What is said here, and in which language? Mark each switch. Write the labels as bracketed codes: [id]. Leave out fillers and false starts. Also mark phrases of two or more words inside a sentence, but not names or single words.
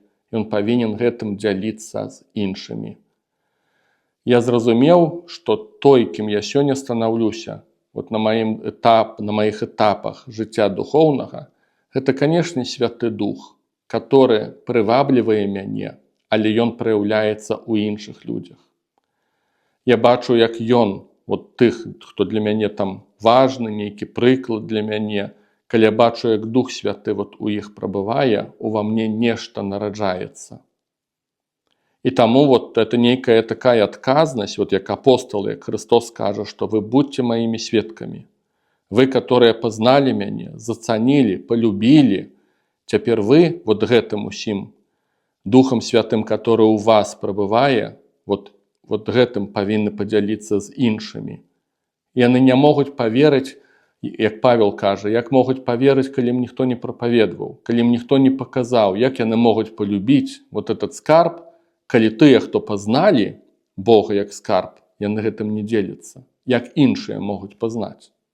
[be] Ён павінен гэтым дзяліцца з іншымі. Я зразумеў, што той, кім я сёння станаўлюся, вот на маіх этапах жыцця духоўнага, гэта, канешне, Святы Дух, который прываблівае мяне, але ён праяўляецца ў іншых людзях. Я бачу, як ён, вот тых, хто для мяне там важны, нейкі прыклад для мяне, калі я бачу, як Дух Святы вот у іх прабывае, ува мне нешта нараджаецца. [ru] И тому вот это некая такая отказность, вот [be] як апостол, як Христос кажа, [ru] что вы будьте моими свидками. Вы, которые познали меня, заценили, полюбили, теперь вы вот [be] гэтым усім Духом Святым, [ru] который у вас пребывае, [be] вот гэтым павінны подзяліцца з іншымі. Яны не могуць поверыць, як Павел кажа, як могуць поверыць, калі ім ніхто не прапаведваў, калі ім ніхто не показаў, як яны могуць полюбіць вот этот скарб, калі тыя, хто пазналі Бога як скарб, яны гэтым не дзеляцца, як іншыя могуць пазнаць.